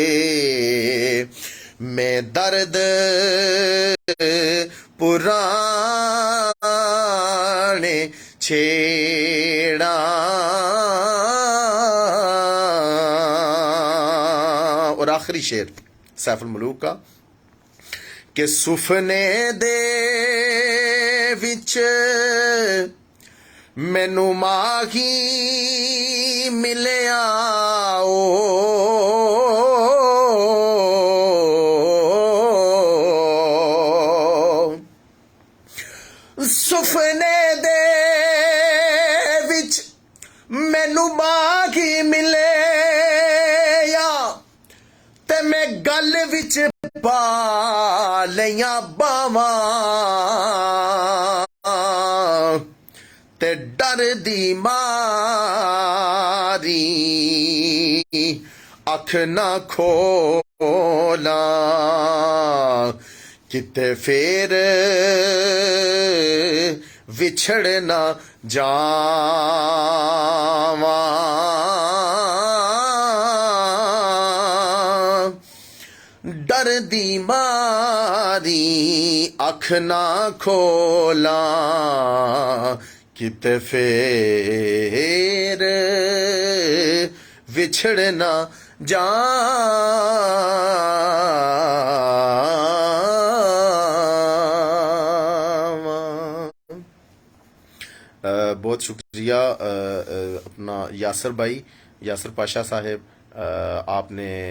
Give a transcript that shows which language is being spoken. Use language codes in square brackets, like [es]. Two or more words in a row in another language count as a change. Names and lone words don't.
[pa] میں درد پرانے چھیڑا [ur] اور آخری شعر سیف الملوک کا کہ [pa] سفنے دے وچ مینو ماہی ملیا سفنے دے وچ مینو ماہی ملے یا تے میں گل وچ پا لیاں باواں تے ڈر دی ماری اکھ نہ کھولاں کتے پھر وچھڑ نہ جاواں ڈر دی ماری اکھ نہ کھولاں کتے پھر وچھڑ نہ [ur] بہت شکریہ اپنا یاسر بھائی، یاسر پاشا صاحب، آپ نے